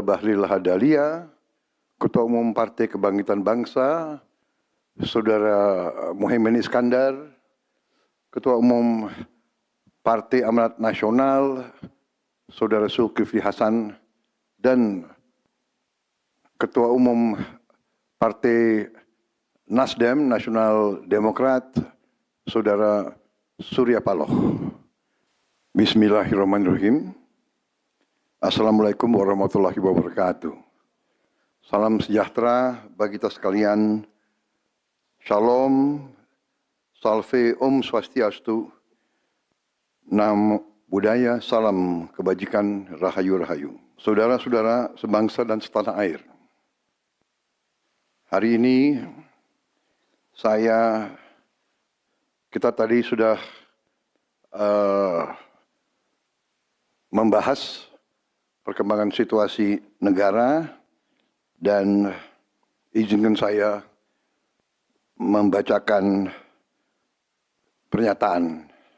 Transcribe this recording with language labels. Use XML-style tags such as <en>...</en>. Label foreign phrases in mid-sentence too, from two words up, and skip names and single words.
<id>Bahlil Lahadalia, Ketua Umum Partai Kebangkitan Bangsa, Saudara Muhaimin Iskandar, Ketua Umum Partai Amanat Nasional, Saudara Zulkifli Hasan, dan Ketua Umum Partai Nasdem, Nasional Demokrat, Saudara Surya Paloh.</id> <ar>بسم الله الرحمن الرحيم. السلام عليكم ورحمة الله وبركاته.</ar> <id>Salam sejahtera bagi kita sekalian. Shalom, salve,</id> <ban>om swastiastu,</ban> <pi>namo buddhaya,</pi> <id>salam kebajikan,</id> <jv>rahayu-rahayu.</jv> <id>Saudara-saudara sebangsa dan setanah air. Hari ini kita tadi sudah membahas perkembangan situasi negara dan izinkan saya membacakan pernyataan.</id>